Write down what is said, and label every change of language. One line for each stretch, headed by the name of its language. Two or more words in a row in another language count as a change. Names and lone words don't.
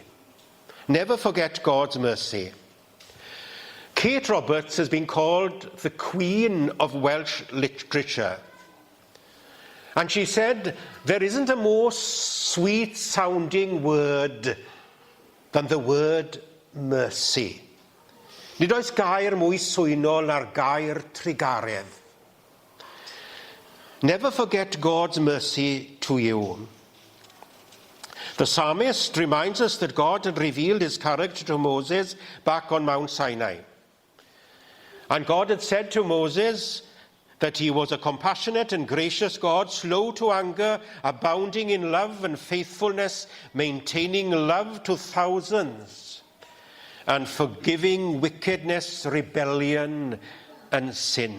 English: Never forget God's mercy. Kate Roberts has been called the Queen of Welsh literature. And she said, there isn't a more sweet-sounding word than the word mercy.
Welsh: Nid oes gair mwy swynol na'r gair trigaredd.
English: Never forget God's mercy to you. The psalmist reminds us that God had revealed his character to Moses back on Mount Sinai. And God had said to Moses that he was a compassionate and gracious God, slow to anger, abounding in love and faithfulness, maintaining love to thousands, and forgiving wickedness, rebellion, and sin.